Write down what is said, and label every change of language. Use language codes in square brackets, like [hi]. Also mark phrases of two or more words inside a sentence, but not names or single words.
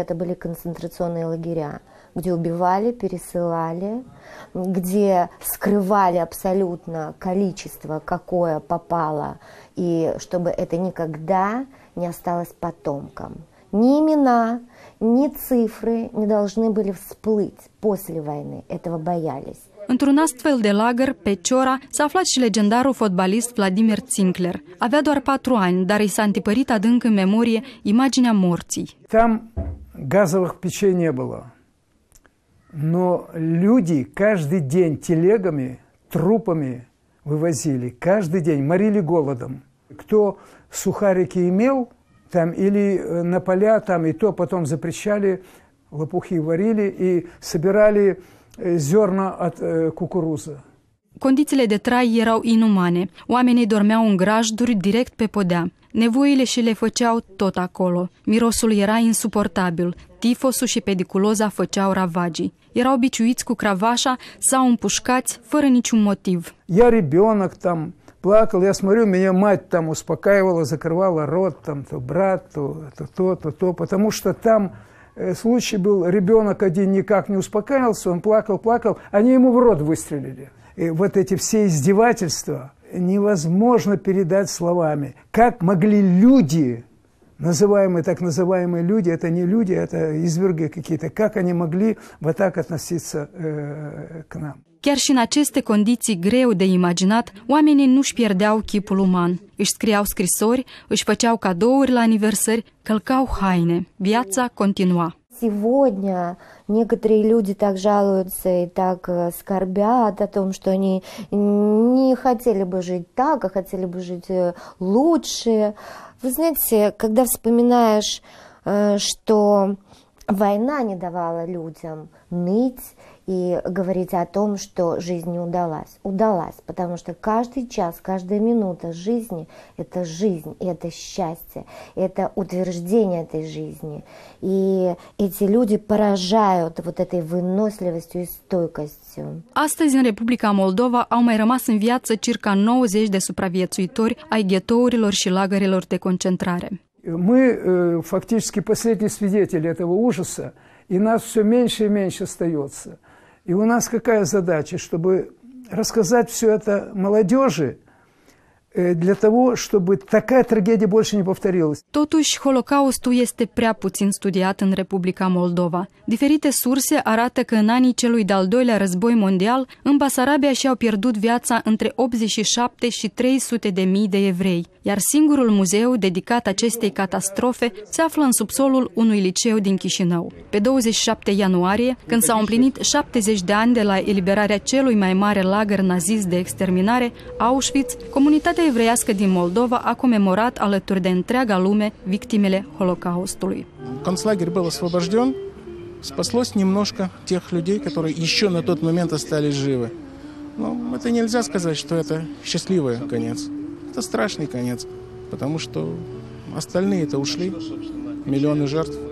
[ru] Это были концентрационные лагеря, где убивали, пересылали, где скрывали абсолютно количество, какое попало, и чтобы это никогда не осталось потомкам. Ни имена, ни цифры не должны были всплыть после войны. Этого боялись. [ro] Într-un astfel de lagăr, pe Ciora, s-a aflat și legendarul fotbalist Vladimir Tsinkler. Avea doar 4 ani, dar îi s-a întipărit adânc în memorie imaginea morții. [ru] Там газовых печей не было. Но люди каждый день телегами, трупами вывозили. Каждый день морили голодом. Кто сухарики имел, там или на поля, там и то потом запрещали, лопухи варили и собирали zerna от cucuruză. [ro] Condițiile de trai erau inumane. Oamenii dormeau în grajduri direct pe podea. Nevoile și le făceau tot acolo. Mirosul era insuportabil. Tifosul și pediculoza făceau ravagii. Erau biciuiți cu cravașa sau împușcați fără niciun motiv. [ru] Я ребенок там плакал, я смотрю, меня мать там успокаивала, закрывала рот, там то брат, то, потому что там случай был, ребенок один никак не успокаивался, он плакал, они ему в рот выстрелили. И вот эти все издевательства невозможно передать словами. Как могли люди, называемые, так называемые люди, это не люди, это изверги какие-то, как они могли вот так относиться к нам? [ro] Chiar și în aceste condiții greu de imaginat, oamenii nu-și pierdeau chipul uman. Își scriau scrisori, își făceau cadouri la aniversări, călcau haine. Viața continua. [ru] Сегодня некоторые люди так жалуются и так скорбят о том, что они не хотели бы жить так, а хотели бы жить лучше. Вы знаете, когда вспоминаешь, что Война не давала людям ныть и говорить о том, что жизнь не удалась. Удалась, потому что каждый час, каждая минута жизни – это жизнь, и это счастье, это утверждение этой жизни. И эти люди поражают вот этой выносливостью и стойкостью. [ro] Astăzi, în Republica Moldova, au mai rămas în viață circa 90 de supraviețuitori ai ghetourilor și lagărelor de concentrare. [ru] Мы фактически последние свидетели этого ужаса, и нас все меньше и меньше остается. И у нас какая задача? Чтобы рассказать все это молодежи, для того, чтобы такая трагедия больше не повторилась. [ro] Totuși, Holocaustul este prea puțin studiat în Republica Moldova. Diferite surse arată că în anii celui de-al doilea război mondial, în Basarabia și-au pierdut viața între 87 și 300 de mii de evrei, iar singurul muzeu dedicat acestei catastrofe se află în subsolul unui liceu din Chișinău. Pe 27 ianuarie, când s-au împlinit 70 de ani de la eliberarea celui mai mare lagăr nazist de exterminare, Auschwitz, comunitatea evreiască din Moldova a comemorat alături de întreaga lume victimele Holocaustului. [ru] Концлагерь был освобожден, спаслось немножко тех людей, которые еще на тот момент остались живы. Но это нельзя сказать, что это счастливый конец. Это страшный конец, потому что остальные-то ушли, миллионы жертв.